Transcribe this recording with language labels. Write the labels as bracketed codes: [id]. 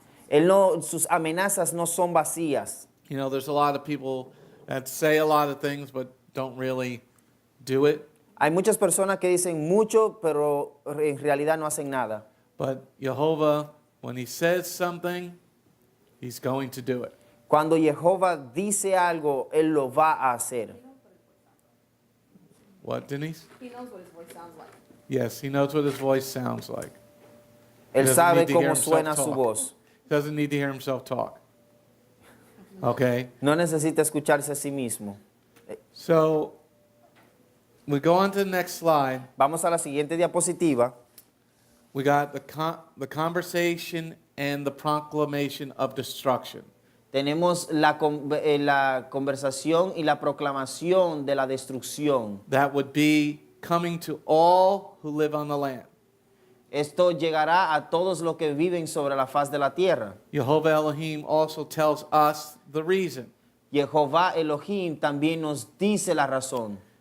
[es] Él no, sus amenazas no son vacías. [en] You know, there's a lot of people that say a lot of things but don't really do it. [es] Hay muchas personas que dicen mucho, pero en realidad no hacen nada. [en] But Jehovah, when he says something, he's going to do it. [es] Cuando Jehová dice algo, Él lo va a hacer. [en] What, Denise? He knows what his voice sounds like. Yes, he knows what his voice sounds like. [es] Él [en] doesn't [es] sabe [en] need to hear [es] cómo [en] himself [es] suena su [en] talk. [es] voz. [en] He doesn't need to hear himself talk. Okay? [es] No necesita escucharse a sí mismo. [en] So, we go on to the next slide. [es] Vamos a la siguiente diapositiva. [en] We got the conversation and the proclamation of destruction. [es] Tenemos la conversación y la proclamación de la destrucción. [en] That would be coming to all who live on the land. [es] Esto llegará a todos los que viven sobre la faz de la tierra. [en] Jehovah Elohim also tells us the reason. [es] Jehová Elohim también nos dice la razón.